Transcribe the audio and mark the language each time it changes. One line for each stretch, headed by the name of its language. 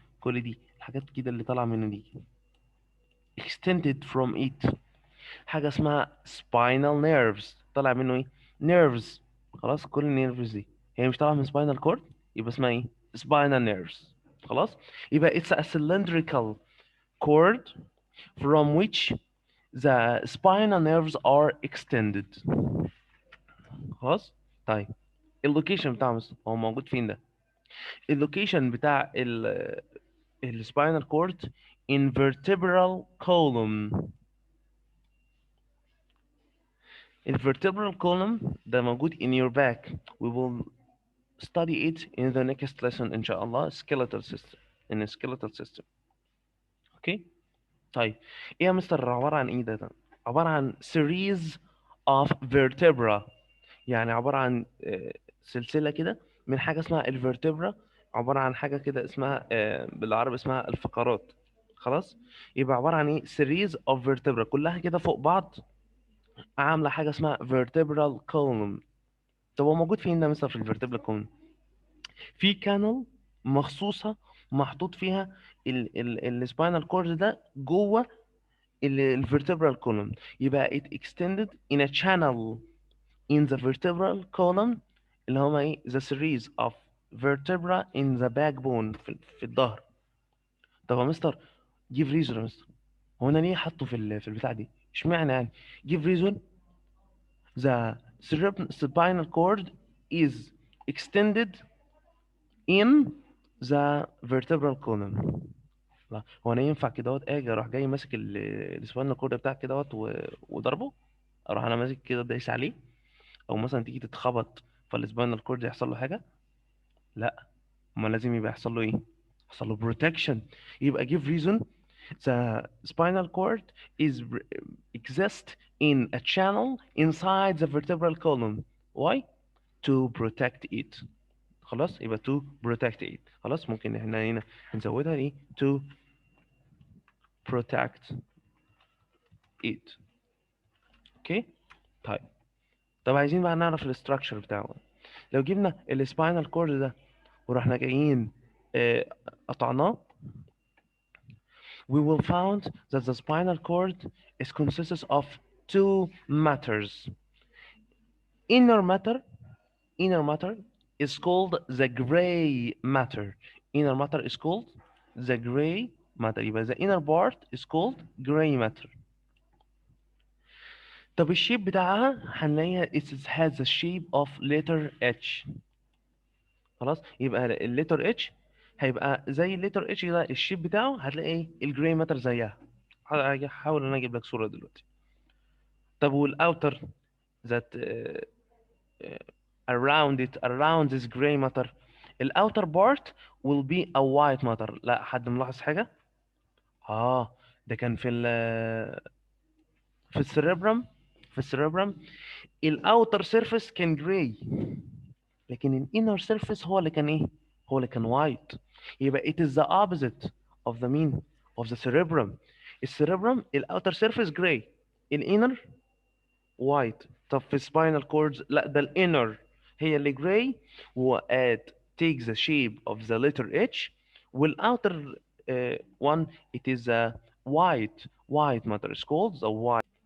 Arabic: كل دي الحاجات كده اللي طالعة منه دي
English: extended from it.
Arabic: حاجة اسمها spinal nerves. طالع منه ايه؟ nerves. خلاص كل النيرفز دي هي مش طالعة من spinal cord، يبقى اسمها ايه؟ spinal nerves. خلاص يبقى
English: it's a cylindrical cord from which the spinal nerves are extended.
Arabic: خلاص طيب اللوكيشن بتاعه هو موجود فين ده؟ اللوكيشن بتاع السباينال كورد
English: in vertebral column. الvertebral column
Arabic: ده موجود
English: in your back. We will study it in the next lesson إن شاء الله. skeletal system in a skeletal system.
Arabic: اوكي طيب ايه يا مستر عبارة عن ايه ده؟ عبارة عن
English: series of vertebra.
Arabic: يعني عبارة عن سلسلة كده من حاجة اسمها الفرتبرا. عبارة عن حاجة كده اسمها بالعربي اسمها الفقرات. خلاص يبقى عبارة عن ايه؟ series of vertebra كلها كده فوق بعض عاملة حاجة اسمها vertebral column. طب هو موجود فين ده مثلا في الvertebral column؟ في كانال مخصوصة محطوط فيها السباينال كورد ده جوه الvertebral column. يبقى
English: it extended in a channel in the vertebral column
Arabic: اللي هما ايه
English: the series of vertebra in the backbone
Arabic: في الظهر. طب يا مستر
English: give reason
Arabic: يا مستر، هو انا ليه حاطه في البتاع دي؟ اشمعنى يعني؟ give reason.
English: The spinal cord is extended in the vertebral column.
Arabic: لا هو انا ينفع كده اجي اروح جاي ماسك السباينال كورد بتاعك كده وضربه، اروح انا ماسك كده دايس عليه، او مثلا تيجي تتخبط فالسباينال كورد يحصل له حاجه؟ لا، ما لازم يبقى يحصل له ايه؟ يحصل له بروتكشن. يبقى
English: give reason the spinal cord is exist in a channel inside the vertebral column. Why? To protect it.
Arabic: خلاص يبقى
English: to protect it.
Arabic: خلاص ممكن احنا هنا نزودها ايه؟
English: to protect it.
Arabic: اوكي. طيب، طب عايزين بقى نعرف الاستراكشر بتاعه. لو جبنا السباينال كورد ده ورحنا جايين قطعناه،
English: we will find that the spinal cord is consists of two matters. Inner matter, inner matter is called the gray matter. Inner matter is called the gray matter.
Arabic: يبقى
English: the inner part is called gray matter.
Arabic: طب الشيب بتاعها هنلاقيها
English: it has the shape of letter H.
Arabic: خلاص يبقى الليتر اتش هيبقى زي الليتر اتش ده، الشيب بتاعه هتلاقي ايه؟ الجراي ماتر زيها. هحاول ان انا اجيب لك صورة دلوقتي. طب والاوتر
English: that around this gray matter،
Arabic: الاوتر بارت
English: will be a white matter.
Arabic: لا حد ملاحظ حاجة؟ اه ده كان في السيربرم. في السيربرم الاوتر سيرفيس كان جراي، لكن الانر سيرفيس هو اللي كان ايه؟ هو اللي كان وايت. يبقى
English: it is the opposite of the mean of the cerebrum.
Arabic: السيربرم الاوتر سيرفيس جراي، الانر وايت. طب في spinal cords لا، ده الانر هي اللي جراي و
English: takes the shape of the letter H،
Arabic: والاوتر
English: one it is a white matter is called the white.